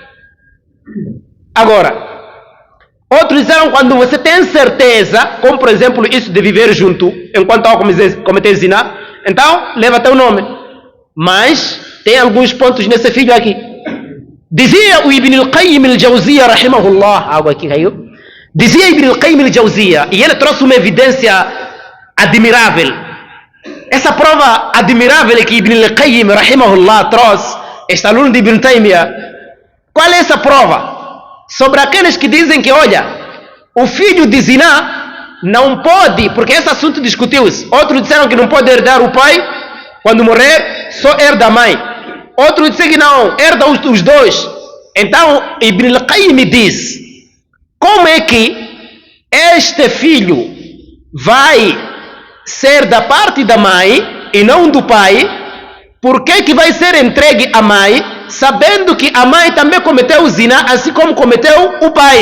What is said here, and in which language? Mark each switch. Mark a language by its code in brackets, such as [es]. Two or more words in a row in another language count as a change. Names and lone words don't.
[pt] Agora, outros disseram quando você tem certeza, como por exemplo isso de viver junto, enquanto há cometer zina, então leva teu nome. Mas tem alguns pontos nesse filho aqui. Dizia o Ibn al-Qayyim al-Jawziyya, rahimahullah, algo aqui caiu. Dizia Ibn al-Qayyim al-Jawziyya, e ele trouxe uma evidência admirável. Essa prova admirável que Ibn al-Qayyim, rahimahullah, trouxe, este aluno de Ibn Taymiyyah, qual é essa prova? sobre aqueles que dizem que, olha, o filho de Ziná não pode, porque esse assunto discutiu-se. Outros disseram que não pode herdar o pai quando morrer, só herda a mãe. Outros disseram que não, herda os dois. Então, Ibn al-Qayyim diz, como é que este filho vai ser da parte da mãe e não do pai? Por que vai ser entregue à mãe, sabendo que a mãe também cometeu o zina, assim como cometeu o pai?